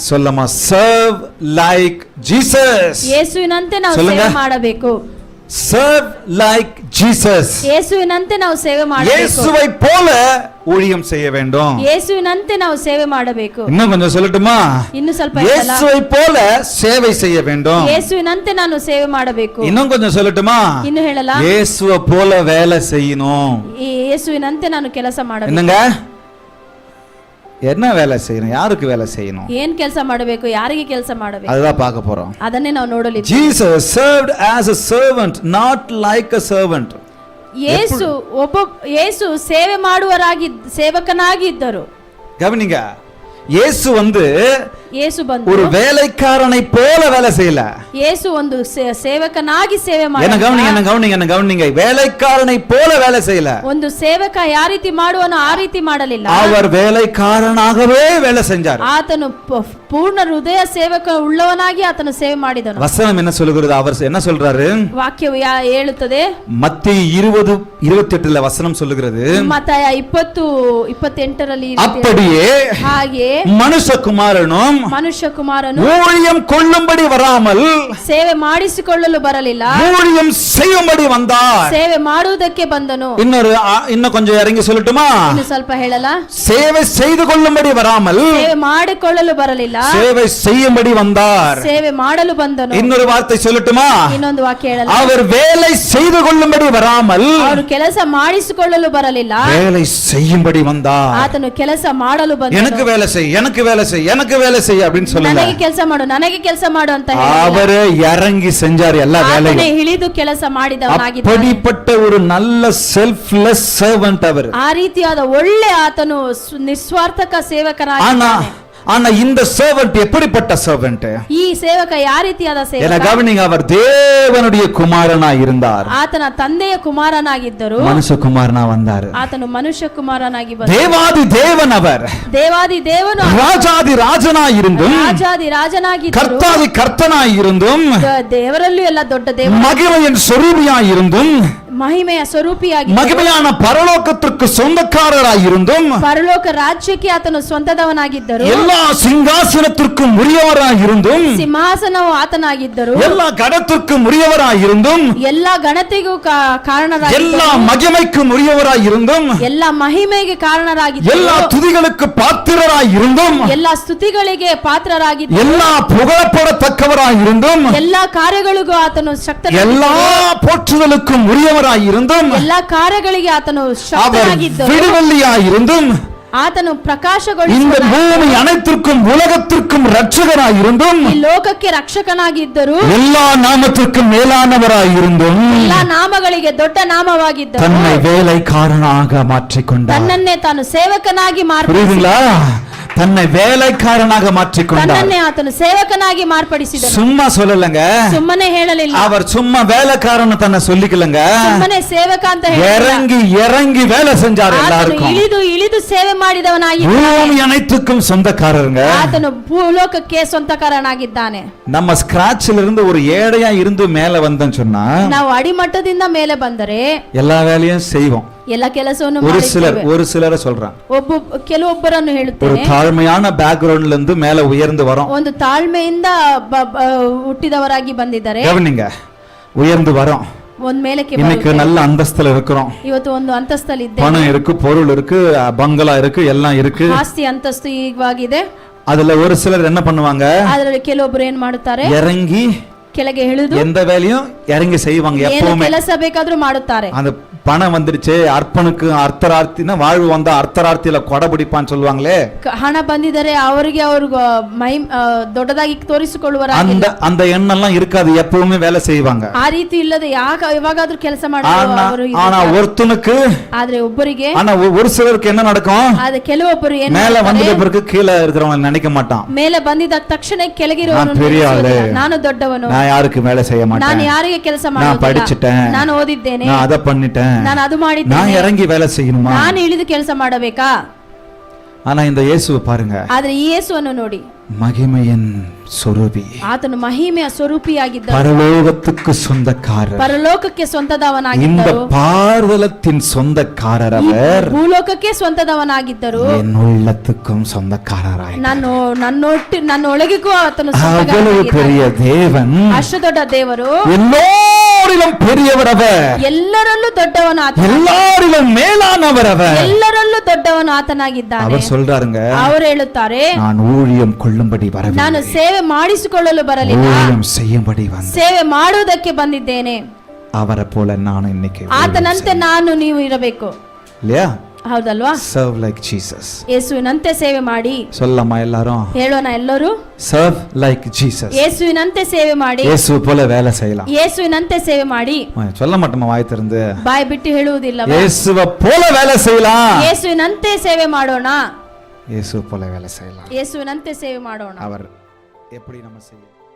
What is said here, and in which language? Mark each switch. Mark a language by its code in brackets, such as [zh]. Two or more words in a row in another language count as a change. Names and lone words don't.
[ta] சொல்லமா, [en] serve like Jesus. [kn] ಯೇಸುವಿನಂತೆ ನಾವು ಸೇವೆ ಮಾಡಬೇಕು. [en] serve like Jesus. [kn] ಯೇಸುವಿನಂತೆ ನಾವು ಸೇವೆ ಮಾಡಬೇಕು. [ta] இயேசுவை போல ஊழியம் செய்ய வேண்டும். [kn] ಯೇಸುವಿನಂತೆ ನಾವು ಸೇವೆ ಮಾಡಬೇಕು. [ta] இன்னும் கொஞ்சம் சொல்லட்டுமா? [kn] ಇನ್ನು ಸ್ವಲ್ಪ [ta] இயேசுவை போல சேவை செய்ய வேண்டும். [kn] ಯೇಸುವಿನಂತೆ ನಾನು ಸೇವೆ ಮಾಡಬೇಕು. [ta] இன்னும் கொஞ்சம் சொல்லட்டுமா? [kn] ಇನ್ನು ಹೇಳಲ್ಲ? [ta] இயேசுவை போல வேலை செய்யணும். [kn] ಯೇಸುವಿನಂತೆ ನಾನು ಕೆಲಸ ಮಾಡಬೇಕು. [ta] என்னங்க? என்ன வேலை செய்யணும்? யாருக்கு வேலை செய்யணும்? [kn] ಏನ್ ಕೆಲಸ ಮಾಡಬೇಕು? ಯಾರಿಗೆ ಕೆಲಸ ಮಾಡಬೇಕು? [ta] அதுதான் பார்க்க போறோம். [kn] ಅದನ್ನೇ ನಾವು ನೋಡಲಿದ್ದೇವೆ. [en] Jesus served as a servant, not like a servant. [kn] ಯೇಸು ಸೇವೆ ಮಾಡುವರಾಗಿ ಸೇವಕನಾಗಿ ಇದ್ದರು. [ta] கவனிங்க, இயேசு [kn] ಯೇಸು ಬಂದು [ta] ஒரு வேலைக்காரனை போல வேலை செய்யல. [kn] ಯೇಸು ಒಂದು ಸೇವಕನಾಗಿ ಸೇವೆ [ta] என்ன [kn] ಮಾಡಿದ. [ta] என்ன கவனிங்க, வேலைக்காரனை போல வேலை செய்யல. [kn] ಒಂದು ಸೇವಕ ಯಾವ ರೀತಿ ಮಾಡುವನೋ ಆ ರೀತಿ ಮಾಡಲಿಲ್ಲ. [ta] அவர் வேலைக்காரனாகவே வேலை செஞ்சார். [kn] ಆತನು ಪೂರ್ಣ ಹೃದಯ ಸೇವಕ ಉಳ್ಳವನಾಗಿ ಆತನು ಸೇವೆ ಮಾಡಿದನು. [ta] வசனம் என்ன சொல்லுகிறது? அவர் என்ன சொல்றாரு? [kn] ವಾಕ್ಯವು ಹೇಳುತ್ತದೆ. [ta] மத்தேயு 20:28 வசனம் சொல்லுகிறது. [kn] ಮತ್ತಾಯ 20:28 [ta] அப்படியே [kn] ಹಾಗೆ [ta] மனுஷகுமாரனும் ஊழியம் கொள்ளும்படி வராமல் [kn] ಸೇವೆ ಮಾಡಿಸಿಕೊಳ್ಳಲು ಬರಲಿಲ್ಲ, [ta] ஊழியம் செய்யும்படி வந்தார். [kn] ಸೇವೆ ಮಾಡುವುದಕ್ಕೆ ಬಂದನು. [ta] இன்னும் கொஞ்சம் இறங்கி சொல்லட்டுமா? [kn] ಇನ್ನು ಸ್ವಲ್ಪ ಹೇಳಲ್ಲ? [ta] சேவை செய்து கொள்ளும்படி வராமல் [kn] ಸೇವೆ ಮಾಡಿಕೊಳ್ಳಲು ಬರಲಿಲ್ಲ, [ta] சேவை செய்யும்படி வந்தார். [kn] ಸೇವೆ ಮಾಡಲು ಬಂದನು. [ta] இன்னொரு வார்த்தை சொல்லட்டுமா? [kn] ಇನ್ನೊಂದು ವಾಕ್ಯ ಹೇಳಲ್ಲ? [ta] அவர் வேலை செய்து கொள்ளும்படி வராமல் [kn] ಅವರು ಕೆಲಸ ಮಾಡಿಸಿಕೊಳ್ಳಲು ಬರಲಿಲ್ಲ, [ta] வேலை செய்யும்படி வந்தார். [kn] ಆತನು ಕೆಲಸ ಮಾಡಲು ಬಂದನು. [ta] எனக்கு வேலை செய், எனக்கு வேலை செய், எனக்கு வேலை செய் அப்படின்னு சொல்லல. [kn] ನನಗೆ ಕೆಲಸ ಮಾಡು, ನನಗೆ ಕೆಲಸ ಮಾಡು ಅಂತ ಹೇಳಿಲ್ಲ. [ta] அவரே இறங்கி செஞ்சார் எல்லா வேலையும். [kn] ಆತನೇ ಇಳಿದು ಕೆಲಸ ಮಾಡಿದವನಾಗಿದ್ದಾನೆ. [ta] அப்படிப்பட்ட ஒரு நல்ல [en] selfless servant [ta] அவர். [kn] ಆ ರೀತಿಯಾದ ಒಳ್ಳೆ ಆತನು ನಿಸ್ವಾರ್ಥಕ ಸೇವಕನಾಗಿದ್ದಾನೆ. [ta] ஆனா இந்த servant எப்படிப்பட்ட servant? [kn] ಈ ಸೇವಕ ಯಾವ ರೀತಿಯಾದ ಸೇವಕ? [ta] என்ன கவனிங்க, அவர் தேவனுடைய குமாரனாய் இருந்தார். [kn] ಆತನ ತಂದೆಯ ಕುಮಾರನಾಗಿದ್ದರು, [ta] மனுஷ்ய குமாரன வந்தார். [kn] ಆತನು ಮನುಷ್ಯ ಕುಮಾರನಾಗಿ ಬಂದನು. [ta] தேவாதி தேவன் அவர். [kn] ದೇವಾದಿ ದೇವನು, [ta] ராஜாதி ராஜனாய் இருந்தும், [kn] ರಾಜಾದಿ ರಾಜನಾಗಿದ್ದರು, [ta] கர்த்தாதி கர்த்தனாய் இருந்தும், [kn] ದೇವರಲ್ಲೂ ಎಲ್ಲ ದೊಡ್ಡ ದೇವರು, [ta] மகிமையின் ಸ್ವರೂಪಿಯಾய் இருந்தும், [kn] ಮಹಿಮೆಯ ಸ್ವರೂಪಿಯಾಗಿ, [ta] மகிமையான பரலோகத்திற்கு சொந்தக்காரராய் இருந்தும், [kn] ಪರಲೋಕ ರಾಜ್ಯಕ್ಕೆ ಆತನು ಸ್ವಂತದವನಾಗಿದ್ದರು, [ta] எல்லா சிங்காசனத்திற்கும் உரியவராய் இருந்தும், [kn] ಸಿಂಹಾಸನವು ಆತನಾಗಿದ್ದರು, [ta] எல்லா கணத்திற்கும் உரியவராய் இருந்தும், [kn] ಎಲ್ಲ ಗಣತೆಗೂ ಕಾರಣರಾಗಿದ್ದರು, [ta] எல்லா மகிமைக்கும் உரியவராய் இருந்தும், [kn] ಎಲ್ಲ ಮಹಿಮೆಗೆ ಕಾರಣರಾಗಿದ್ದರು, [ta] எல்லா துதிகளுக்கு பாத்திரராய் இருந்தும், [kn] ಎಲ್ಲ ಸ್ತುತಿಗಳಿಗೆ ಪಾತ್ರರಾಗಿದ್ದರು, [ta] எல்லா புகழப்படத்தக்கவராய் இருந்தும், [kn] ಎಲ್ಲ ಕಾರ್ಯಗಳಿಗೂ ಆತನು ಶಕ್ತನಾಗಿದ್ದರು, [ta] எல்லா போற்றுதலுக்கும் உரியவராய் இருந்தும், [kn] ಎಲ್ಲ ಕಾರ್ಯಗಳಿಗೆ ಆತನು ಶಕ್ತನಾಗಿದ್ದರು, [ta] விடுதலையாய் இருந்தும், [kn] ಆತನು [ta] இந்த [kn] ಪ್ರಕಾಶಗೊಳಿಸುವ [ta] பூமி அனைத்திற்கும் உலகத்திற்கும் ரட்சகராய் இருந்தும், [kn] ಈ ಲೋಕಕ್ಕೆ ರಕ್ಷಕನಾಗಿದ್ದರು, [ta] எல்லா நாமத்திற்கும் மேலானவராய் இருந்தும், [kn] ಎಲ್ಲ ನಾಮಗಳಿಗೆ ದೊಡ್ಡ ನಾಮವಾಗಿದ್ದರು, [ta] தன்னை வேலைக்காரனாக மாற்றிக்கொண்டார். [kn] ತನ್ನನ್ನೇ ತಾನು ಸೇವಕನಾಗಿ [ta] புரியுதுங்களா? தன்னை வேலைக்காரனாக மாற்றிக்கொண்டார். [kn] ತನ್ನನ್ನೇ ಆತನು ಸೇವಕನಾಗಿ ಮಾರ್ಪಡಿಸಿದನು. [ta] சும்மா சொல்லலங்க, [kn] ಸುಮ್ಮನೆ ಹೇಳಲಿಲ್ಲ, [ta] அவர் சும்மா வேலைக்காரன்னு தன்னை சொல்லிக்கலங்க, [kn] ಸುಮ್ಮನೆ ಸೇವಕ ಅಂತ [ta] இறங்கி இறங்கி வேலை செஞ்சார். எல்லாருக்கும் [kn] ಇಳಿದು ಇಳಿದು ಸೇವೆ ಮಾಡಿದವನಾಗಿ, [ta] பூமி அனைத்துக்கும் சொந்தக்காரருங்க. [kn] ಆತನು ಭೂಲೋಕಕ್ಕೆ ಸ್ವಂತಕಾರನಾಗಿದ್ದಾನೆ. [ta] நம்ம ஸ்கிராச்ல இருந்து ஒரு ஏழையா இருந்து மேல வந்தோம்னு சொன்னா, [kn] ನಾವು ಅಡಿಮಟ್ಟದಿಂದ ಮೇಲೆ ಬಂದರೆ [ta] எல்லா வேலையும் செய்வோம். [kn] ಎಲ್ಲ ಕೆಲಸವನ್ನು [ta] ஒரு சிலரை சொல்றான், [kn] ಕೆಲವೊಬ್ಬರನ್ನು [ta] ஒரு [kn] ಹೇಳುತ್ತೇನೆ, [ta] தாழ்மையான பேக்ரவுண்ட்ல இருந்து மேல உயர்ந்து வரோம். [kn] ಒಂದು ತಾಳ್ಮೆಯಿಂದ ಹುಟ್ಟಿದವರಾಗಿ ಬಂದಿದ್ದಾರೆ, [ta] கவனிங்க, உயர்ந்து வரோம். [kn] ಒಂದ್ ಮೇಲಕ್ಕೆ [ta] இன்னைக்கு நல்ல அந்தஸ்துல இருக்கிறோம். [kn] ಇವತ್ತು ಒಂದು ಅಂತಸ್ತಲ್ಲಿ ಇದ್ದೇವೆ, [ta] பணம் இருக்கு, பொருள் இருக்கு, பங்களா இருக்கு, எல்லாம் இருக்கு. [kn] ಆಸ್ತಿ ಅಂತಸ್ತು ಈಗವಾಗಿದೆ. [ta] அதுல ஒரு சிலர் என்ன பண்ணுவாங்க? [kn] ಅದರಲ್ಲಿ ಕೆಲವೊಬ್ಬರು ಏನ್ ಮಾಡುತ್ತಾರೆ? [ta] இறங்கி [kn] ಕೆಳಗೆ ಇಳಿದು [ta] எந்த வேலையும் இறங்கி செய்வாங்க. எப்பவுமே [kn] ಕೆಲಸ ಬೇಕಾದ್ರೂ ಮಾಡುತ್ತಾರೆ. [ta] அந்த பணம் வந்துருச்சு, அர்ப்பனுக்கு அர்த்தரார்த்தினா வாழ்வு வந்தா அர்த்தரார்த்தியில கொடை பிடிப்பான்னு சொல்லுவாங்களே, [kn] ಹಣ ಬಂದಿದ್ದಾರೆ ಅವರಿಗೆ ಅವರು ದೊಡ್ಡದಾಗಿ ತೋರಿಸಿಕೊಳ್ಳುವ [ta] அந்த எண்ணெல்லாம் இருக்காது. எப்பவுமே வேலை செய்வாங்க. [kn] ಆ ರೀತಿ ಇಲ್ಲದೆ ಯಾವಾಗಾದ್ರೂ ಕೆಲಸ ಮಾಡುವರು. [ta] ஆனா ஒருத்தனுக்கு, [kn] ಆದ್ರೆ ಒಬ್ಬರಿಗೆ, [ta] ஆனா ஒரு சிலருக்கு என்ன நடக்கும்? [kn] ಆದ್ರೆ ಕೆಲವೊಬ್ಬರು ಏನು [ta] மேல வந்தத பிறகு கீழ இருக்கிறவங்க நினைக்க மாட்டான். [kn] ಮೇಲೆ ಬಂದಿದ ತಕ್ಷಣ ಕೆಳಗಿರುವವನು ನಾನು ದೊಡ್ಡವನು, [ta] நான் யாருக்கு வேலை செய்ய மாட்டேன், [kn] ನಾನು ಯಾರಿಗೆ ಕೆಲಸ [ta] நான் படிச்சிட்டேன், [kn] ನಾನು ಓದಿದ್ದೇನೆ, [ta] நான் அத பண்ணிட்டேன், [kn] ನಾನು ಅದು ಮಾಡಿದ್ದೇನೆ, [ta] நான் இறங்கி வேலை செய்யணுமா, [kn] ನಾನು ಇಳಿದು ಕೆಲಸ ಮಾಡಬೇಕಾ? [ta] ஆனா இந்த இயேசுவை பாருங்க, [kn] ಆದ್ರೆ ಈ ಯೇಸುವನ್ನು ನೋಡಿ, [ta] மகிமையின் சொரூபி, [kn] ಆತನು ಮಹಿಮೆಯ ಸ್ವರೂಪಿಯಾಗಿದ್ದ, [ta] பரலோகத்துக்கு சொந்தக்காரர், [kn] ಪರಲೋಕಕ್ಕೆ [ta] இந்த [kn] ಸ್ವಂತದವನಾಗಿದ್ದರು, [ta] பார்தலத்தின் சொந்தக்காரர் அவர், [kn] ಭೂಲೋಕಕ್ಕೆ ಸ್ವಂತದವನಾಗಿದ್ದರು. [ta] என் உள்ளத்துக்கும் சொந்தக்காரராய். [kn] ನನ್ನೊಳಗಿಗೂ ಆತನು [ta] அவ்வளவு [kn] ಸ್ವಂತಗಾರನಾಗಿದ್ದಾನೆ. [ta] பெரிய தேவன், [kn] ಅಷ್ಟು ದೊಡ್ಡ ದೇವರು, [ta] எல்லோரிலும் பெரியவர் அவர், [kn] ಎಲ್ಲರಲ್ಲೂ ದೊಡ್ಡವನು ಆತ, [ta] எல்லாரிலும் மேலானவர் அவர். [kn] ಎಲ್ಲರಲ್ಲೂ ದೊಡ್ಡವನು ಆತನಾಗಿದ್ದಾನೆ. [ta] அவர் சொல்றாருங்க, [kn] ಅವರು ಹೇಳುತ್ತಾರೆ, [ta] நான் ஊழியம் கொள்ளும்படி [kn] ನಾನು [ta] வரவில்லை, [kn] ಸೇವೆ ಮಾಡಿಸಿಕೊಳ್ಳಲು ಬರಲಿಲ್ಲ, [ta] ஊழியம் செய்யும்படி வந்தேன். [kn] ಸೇವೆ ಮಾಡುವುದಕ್ಕೆ ಬಂದಿದ್ದೇನೆ. [ta] அவரை போல நான் இன்னைக்கு [kn] ಆತನಂತೆ ನಾನು ನೀವು ಇರಬೇಕು, [ta] இல்லையா? [kn] ಹೌದಲ್ವಾ? [en] serve like Jesus. [kn] ಯೇಸುವಿನಂತೆ ಸೇವೆ ಮಾಡಿ. [ta] சொல்லமா எல்லாரும்? [kn] ಹೇಳೋಣ ಎಲ್ಲರೂ, [en] serve like Jesus. [kn] ಯೇಸುವಿನಂತೆ ಸೇವೆ ಮಾಡಿ, [ta] இயேசு போல வேலை செய்யலாம். [kn] ಯೇಸುವಿನಂತೆ ಸೇವೆ ಮಾಡಿ. [ta] சொல்ல மாட்டோமா வாய் திறந்து? [kn] ಬಾಯಿ ಬಿಟ್ಟು ಹೇಳುವುದಿಲ್ಲ. [ta] இயேசுவை போல வேலை செய்யலாம். [kn] ಯೇಸುವಿನಂತೆ ಸೇವೆ ಮಾಡೋಣ, [ta] இயேசு போல வேலை செய்யலாம். [kn] ಯೇಸುವಿನಂತೆ ಸೇವೆ ಮಾಡೋಣ. [ta] அவர் எப்படி நம்ம செய்ய